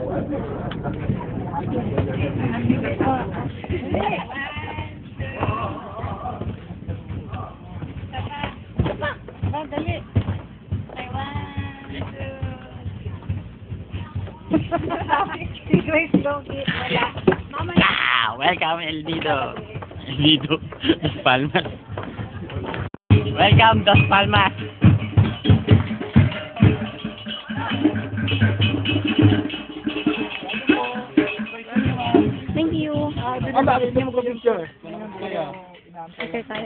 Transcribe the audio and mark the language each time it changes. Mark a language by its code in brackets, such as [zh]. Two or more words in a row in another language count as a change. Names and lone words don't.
[tl] Dali. Si Grace Logi. Wala. Mama na. [en] Welcome, El Nido. El Nido. Dos Palmas. Welcome, Dos Palmas. Thank you. [tl] Ang bakit hindi mo picture? Okay tayo.